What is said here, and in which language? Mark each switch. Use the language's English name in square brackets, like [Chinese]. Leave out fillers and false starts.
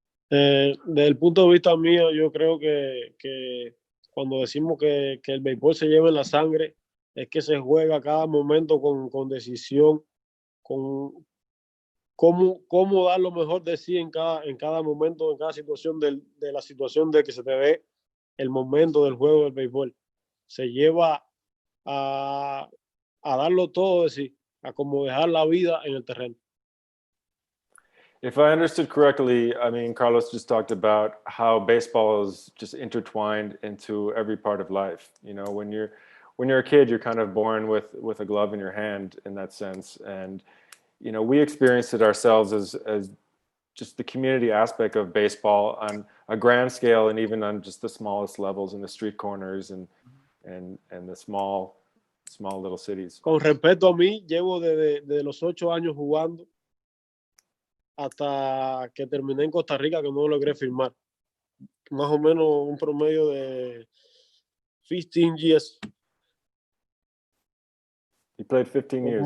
[Spanish] Desde el punto de vista mío, yo creo que cuando decimos que el béisbol se lleva en la sangre, es que se juega cada momento con decisión, con cómo dar lo mejor de sí en cada momento, en cada situación de la situación de que se te dé el momento del juego del béisbol. Se lleva a darlo todo de sí, a como dejar la vida en el terreno. [English] If I understood correctly, I mean, Carlos just talked about how baseball is just intertwined into every part of life. You know, when you're a kid, you're kind of born with a glove in your hand in that sense. And, you know, we experienced it ourselves as just the community aspect of baseball on a grand scale, and even on just the smallest levels in the street corners and the small little cities. [Spanish] Con respecto a mí, llevo desde los 8 años jugando hasta que terminé en Costa Rica, que no logré firmar. Más o menos un promedio de [English] 15 years. You played 15 years.